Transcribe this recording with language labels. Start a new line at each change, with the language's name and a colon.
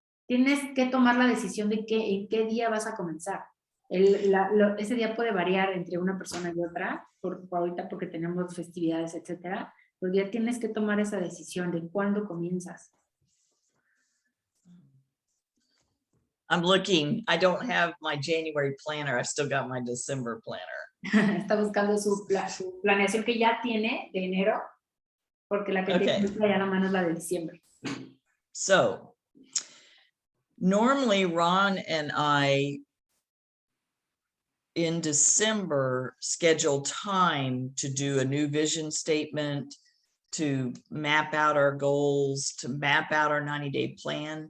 Spanish: Tienes que tomar la decisión de en qué día vas a comenzar. Ese día puede variar entre una persona y otra, ahorita porque tenemos festividades, etcétera, pero ya tienes que tomar esa decisión de cuándo comienzas.
English: I'm looking, I don't have my January planner, I've still got my December planner.
Spanish: Está buscando su planeación que ya tiene de enero, porque la que tiene ya la mano es la de diciembre.
English: So, normally Ron and I in December schedule time to do a new vision statement, to map out our goals, to map out our 90-day plan.